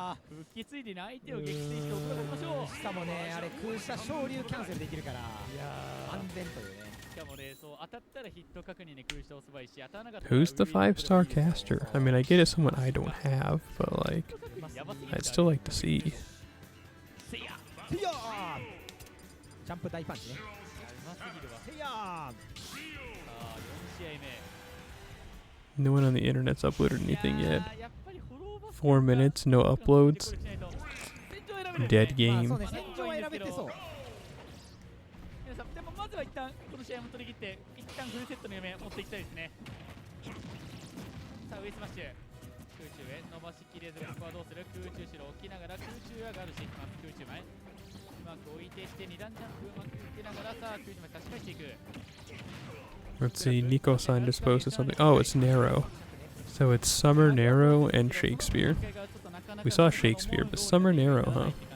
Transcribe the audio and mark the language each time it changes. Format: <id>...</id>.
<ja>復帰ついでに相手を撃墜して驚きましょう。しかもね、あれ空射昇竜キャンセルできるから、安全というね。しかもね、そう当たったらヒット確認で空射押すばいいし、当たらなかったら</ja> <en>Who's the 5-star caster? I mean, I get it's someone I don't have, but like, I'd still like to see.</en> <ja>ジャンプ大パンチね。うますぎるわ。せやー。さあ、 4試合目。</ja> <en>No one on the internet's uploaded anything yet. 4 minutes, no uploads. Dead game.</en> <ja>そうね、戦場は選べてそう。皆さん、でもまずは一旦この試合も取り切って、一旦フルセットの夢を持っていきたいですね。さあ、上スマッシュ。空中へ伸ばしきれず、ここはどうする？空中後ろ置きながら空中がガードしていきます。空中前。うまく置いてして2段ジャンプうまく受けながら、さあ、空中まで差し返していく。</ja> <en>Let's see, Nico-san just posted something. Oh, it's Narrow. So it's Summer, Narrow, and Shakespeare. We saw Shakespeare, but Summer, Narrow, huh?</en>